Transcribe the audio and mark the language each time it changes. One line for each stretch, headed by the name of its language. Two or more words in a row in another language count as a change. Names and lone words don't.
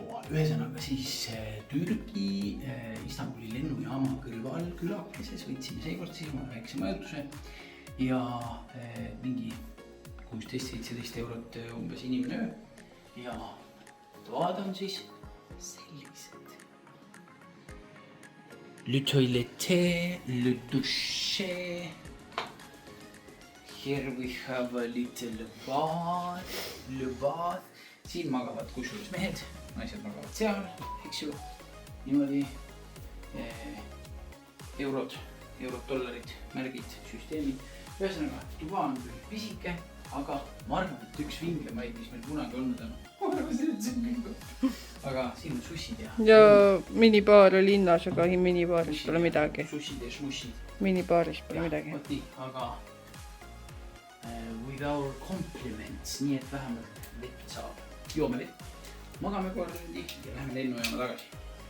Estonian: Ühesõnaga siis Türgi Istanbuli lennujaama kõrval külakeses võtsime seekord siis oma väikse majutuse ja mingi 16-17 eurot umbes inimene öö. Ja toad on siis sellised.
French: Le toilette, le douche.
English: Here we have a little bath, le bath.
Estonian: Siin magavad kusjuures mehed, naised magavad seal, eks ju. Niimoodi eurod, dollarid, märgid, süsteemid. Ühesõnaga, tuba on küll pisike, aga ma arvan, et üks vinglemaid, mis meil kunagi olnud on. Ma arvan, see on kõik. Aga siin on sussid ja... Ja minibaar oli linnas, aga minibaaris pole midagi. Sussid ja šmussid. Minibaaris pole midagi. Võt nii, aga
English: with our compliments,
Estonian: nii et vähemalt vett saab. Joome vett, magame paar tundi ja läheme lennujaama tagasi.